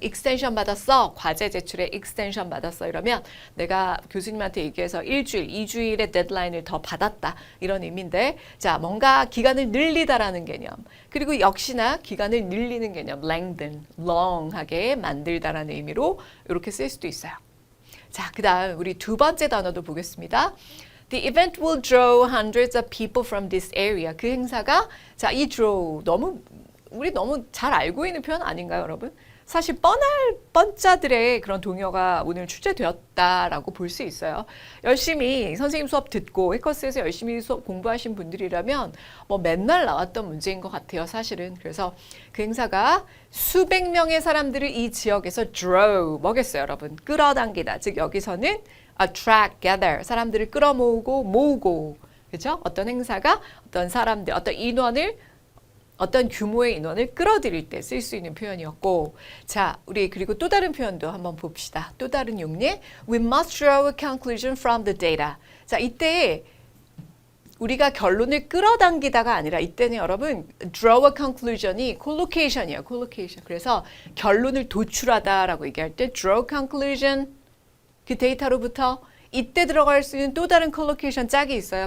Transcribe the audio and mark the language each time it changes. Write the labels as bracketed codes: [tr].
[ko] extension 받았어. 과제 제출에 extension 받았어. 이러면 내가 교수님한테 얘기해서 일주일, 2주일의 데드라인을 더 받았다. 이런 의미인데 자, 뭔가 기간을 늘리다라는 개념. 그리고 역시나 기간을 늘리는 개념. lengthen, long하게 만들다라는 의미로 이렇게 쓸 수도 있어요. 자, 그 다음 우리 두 번째 단어도 보겠습니다. [en] The event will draw hundreds of people from this area. [ko] 그 행사가 자, 이 draw 우리 너무 잘 알고 있는 표현 아닌가요, 여러분? 사실 뻔짜들의 그런 동요가 오늘 출제되었다라고 볼 수 있어요. 열심히 선생님 수업 듣고 해커스에서 열심히 수업 공부하신 분들이라면 뭐 맨날 나왔던 문제인 것 같아요, 사실은. 그래서 그 행사가 수백 명의 사람들을 이 지역에서 draw, 뭐겠어요, 여러분? 끌어당기다. 즉 여기서는 attract, gather, 사람들을 끌어모으고 모으고, 그렇죠? 어떤 행사가 어떤 사람들, 어떤 인원을 어떤 규모의 인원을 끌어들일 때 쓸 수 있는 표현이었고, 자, 우리 그리고 또 다른 표현도 한번 봅시다. 또 다른 용례. [en] We must draw a conclusion from the data. [ko] 자, 이때 우리가 결론을 끌어당기다가 아니라 이때는 여러분 draw a conclusion이 collocation이에요. collocation. 그래서 결론을 도출하다라고 얘기할 때 draw a conclusion 그 데이터로부터 이때 들어갈 수 있는 또 다른 collocation 짝이 있어요.